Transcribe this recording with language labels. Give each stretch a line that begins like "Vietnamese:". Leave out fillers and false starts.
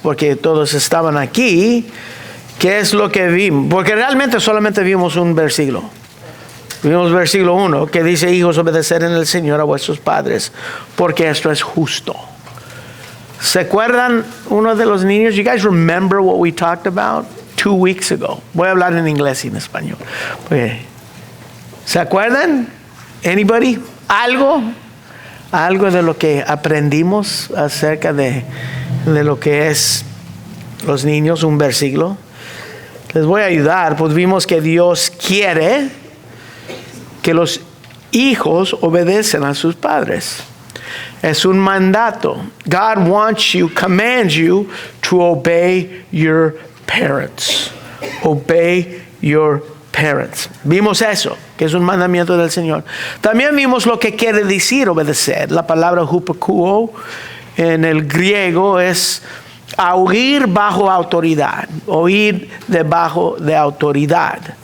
Spanish: Porque todos estaban aquí. ¿Qué es lo que vimos? Porque realmente solamente vimos un versículo. Vimos versículo 1 que dice: hijos, obedecer en el Señor a vuestros padres, porque esto es justo. ¿Se acuerdan uno de los niños?
English: You guys remember what we talked about 2 weeks ago?
Spanish: Voy a hablar en inglés y en español. ¿Se acuerdan?
English: Anybody?
Spanish: Algo de lo que aprendimos acerca de lo que es los niños, un versículo. Les voy a ayudar. Pues vimos que Dios quiere que los hijos obedecen a sus padres. Es un mandato.
English: God wants you, commands you to obey your parents. Obey your parents.
Spanish: Vimos eso, que es un mandamiento del Señor. También vimos lo que quiere decir obedecer. La palabra hupakuo en el griego es a oír bajo autoridad, oír debajo de autoridad.